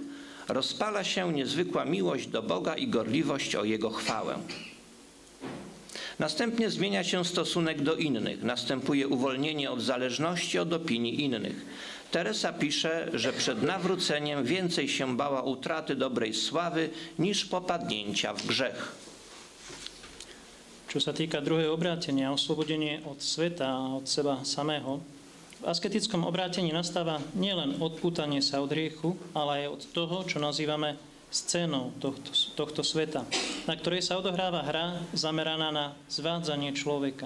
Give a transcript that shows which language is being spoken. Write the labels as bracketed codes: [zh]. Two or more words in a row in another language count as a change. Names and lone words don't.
[pl] Rozpala się niezwykła miłość do Boga i gorliwość o Jego chwałę. Następnie zmienia się stosunek do innych, następuje uwolnienie od zależności od opinii innych. Teresa pisze, że przed nawróceniem więcej się bała utraty dobrej sławy niż popadnięcia w grzech. [sk] Čo sa týka druhého obrátenia, oslobodenie od sveta a od seba samého, v asketickom obrátení nastáva nielen odpútanie sa od hriechu, ale aj od toho, čo nazývame scénou tohto sveta, na ktorej sa odohráva hra zameraná na zvádzanie človeka.